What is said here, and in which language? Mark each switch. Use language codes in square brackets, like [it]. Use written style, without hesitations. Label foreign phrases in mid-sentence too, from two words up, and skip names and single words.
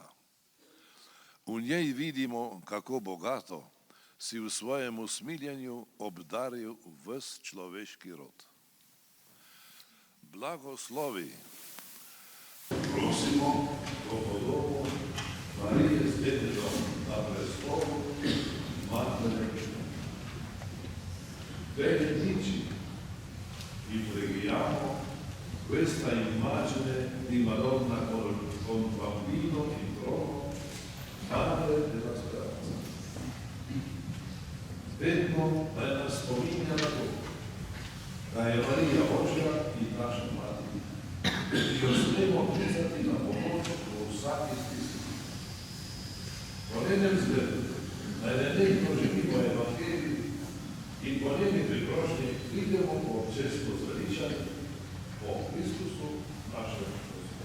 [sl] V njej vidimo, kako bogato si v svojem usmiljenju obdaril ves človeški rod. Blagoslovi. Prosimo to podobo Marije z detetom na prestolu, matere. [it] Benedici i preghiamo questa immagine di Madonna con bambino in trono, Madre della Speranza. [sl] Vedno da nas spominja na to, da je Marija Božja in naša mati, ki jo smemo klicati na pomoč v vsaki stiski. Po njenem zgledu naj nenehno živimo evangelij in po njeni priprošnji pridemo po občestvo zveličanj po Kristusu našem Gospodu.